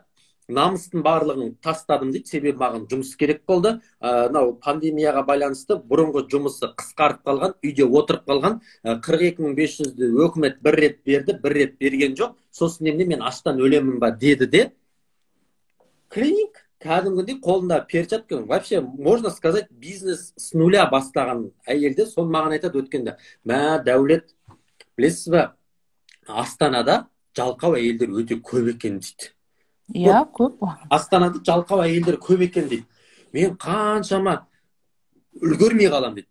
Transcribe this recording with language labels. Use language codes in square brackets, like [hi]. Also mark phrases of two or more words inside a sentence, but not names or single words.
[kk] Намыстың барлығын тастадым дейді, себебі маған жұмыс керек болды. Пандемияға байланысты бұрынғы жұмысы қысқарып қалған, үйде отырып қалған, 42.500-ді өкімет бір рет берді, бір рет берген жоқ. Сосын мен аштан өлемін ба деді де. Клиник кәдімгідей қолында перчатка, [ru] вообще можно сказать, бизнес с нуля [kk] бастаған әйелді, соны маған айтады өткенде. Дәулет, білесіз бе, Астанада жалқау әйелдер өте көп екен дейді. Иә, көп. Астанада жалқау әйелдер көп екен дейді. Мен қаншама үлгермей қалам дейді.